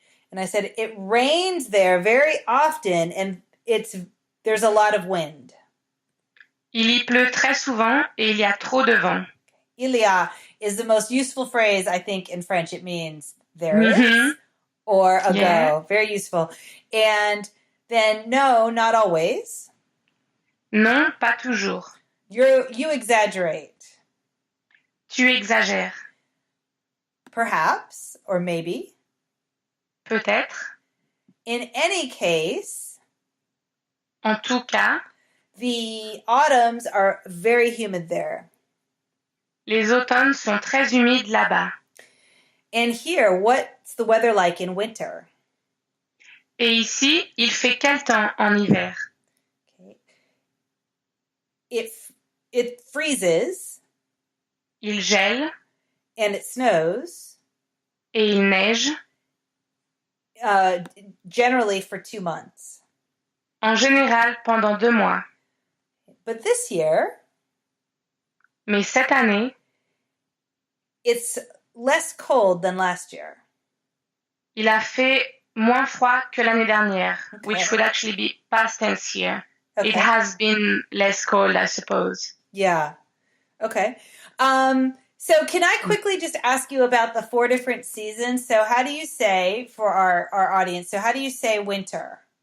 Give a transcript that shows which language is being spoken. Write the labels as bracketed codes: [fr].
[en] And I said, it rains there very often and there's a lot of wind. [fr] Il y pleut très souvent et il y a trop de vent. Il y a [en] is the most useful phrase, I think, in French. It means there Mm-hmm. is or ago. Yeah. Very useful. And then no, not always. [fr] Non, pas toujours. [en] You exaggerate. [fr] Tu exagères. [en] Perhaps or maybe. [fr] Peut-être. [en] In any case, [fr] En tout cas, [en] the autumns are very humid there. [fr] les automnes sont très humides là-bas. [en] And here, what's the weather like in winter? [fr] Et ici, il fait quel temps en hiver? [en] Okay. It freezes. [fr] Il gèle. [en] And it snows. [fr] Et il neige. [en] Generally for 2 months. [fr] En général, pendant 2 mois. [en] But this year, [fr] mais cette année, [en] it's less cold than last year. [fr] Il a fait moins froid que l'année dernière, [en] Okay. which would actually be past tense here. Okay. It has been less cold, I suppose. Yeah. Okay. So can I quickly just ask you about the 4 different seasons? So how do you say, for our audience, so how do you say winter?